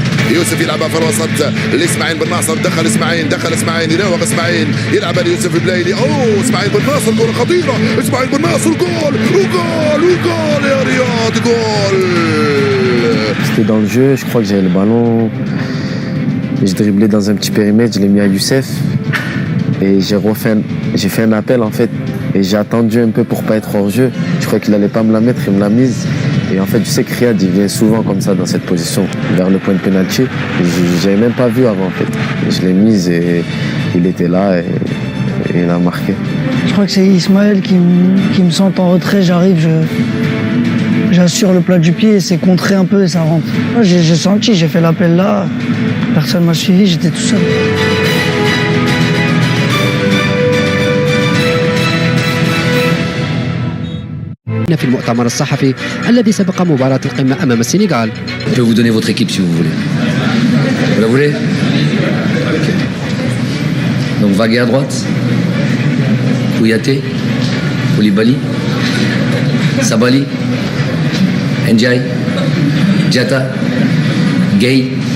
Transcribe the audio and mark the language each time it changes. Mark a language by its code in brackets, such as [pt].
[ar] يوسف يلعبها في الوسط لاسماعيل بن ناصر دخل اسماعيل يراوغ اسماعيل يلعبها ليوسف البلايلي اسماعيل بن ناصر كره خطيره اسماعيل بن ناصر جول يا رياض جول. [fr] C'était dans le jeu, je crois que j'avais le ballon, j'ai dribblé dans un petit périmètre, je l'ai mis à Youssef et j'ai fait un appel en fait et j'ai attendu un peu pour pas être hors jeu. Je crois qu'il allait pas me la mettre, il me l'a mise. Et en fait, je sais que Riyad il vient souvent comme ça dans cette position vers le point de pénalty. J'avais même pas vu avant en fait. Je l'ai mise et il était là et il a marqué. Je crois que c'est Ismaël qui me sent en retrait, j'arrive, j'assure le plat du pied et c'est contré un peu et ça rentre. Moi, j'ai senti, j'ai fait l'appel là, personne m'a suivi, j'étais tout seul. [ar] في المؤتمر الصحفي الذي سبق مباراة القمة أمام السنغال. [fr] Je peux vous donner votre équipe si vous voulez. Vous la voulez? Okay. Donc Vagué à droite, Kouyaté, Koulibaly, Sabali, Ndiaye, Diatta, Gay.